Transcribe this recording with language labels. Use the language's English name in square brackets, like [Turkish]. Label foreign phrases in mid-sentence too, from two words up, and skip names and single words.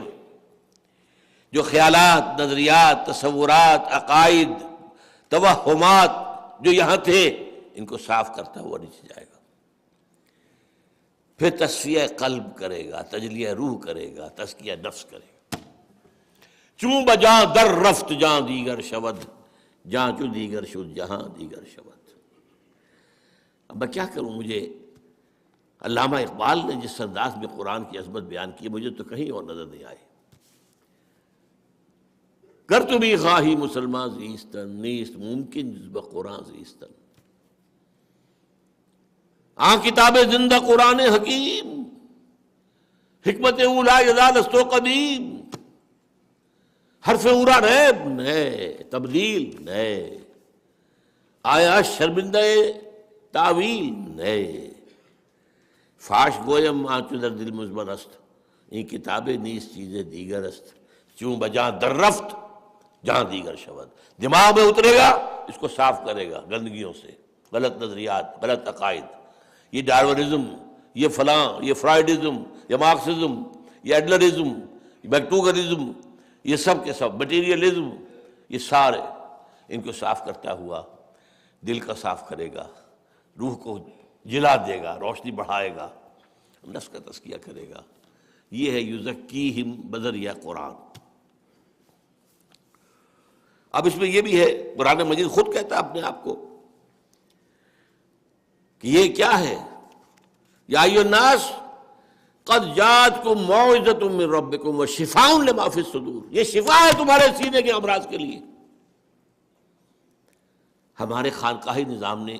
[Urdu] جو خیالات، نظریات، تصورات، عقائد، توہمات جو یہاں تھے ان کو صاف کرتا ہوا نیچے جائے گا. پھر تصفیہ قلب کرے گا، تجلیہ روح کرے گا، تزکیہ نفس کرے گا. [Persian] چوں بجاں در رفت جاں دیگر شود، جاں چو دیگر شد جہاں دیگر شود. [Urdu] اب میں کیا کروں؟ مجھے علامہ اقبال نے جس انداز میں قرآن کی عظمت بیان کی مجھے تو کہیں اور نظر نہیں آئی. [Persian] گر تو بھی خواہی مسلمان زیستن، نیست ممکن جز بقرآن زیستن. کتاب زندہ قرآن حکیم، حکمت اولا یزال است و قدیم. حرف اورا ریب نئے، تبدیل نئے، آیا شرمندہ تعویل نئے. فاش گویم آنچو در دل مزمن است، این کتاب نیست چیزیں دیگر است. چوں بجاں در رفت جہاں دیگر شود. [Urdu] دماغ میں اترے گا، اس کو صاف کرے گا گندگیوں سے، غلط نظریات، غلط عقائد. یہ ڈارونزم، یہ فلاں، یہ فرائیڈزم، یہ مارکسزم، یہ ایڈلرزم، یہ میکٹوگرزم، یہ سب کے سب مٹیریلزم، یہ سارے ان کو صاف کرتا ہوا دل کا صاف کرے گا، روح کو جلا دے گا، روشنی بڑھائے گا، نفس کا تزکیہ کرے گا. یہ ہے یزکیہم بذریعہ قرآن. اب اس میں یہ بھی ہے، قرآن مجید خود کہتا ہے اپنے آپ کو کہ یہ کیا ہے؟ [Arabic] یا ایھا الناس قد جاءتکم موعظۃ من ربکم وشفاء لما فی الصدور. [Urdu] یہ شفا ہے تمہارے سینے کے امراض کے لیے. ہمارے خانقاہی نظام نے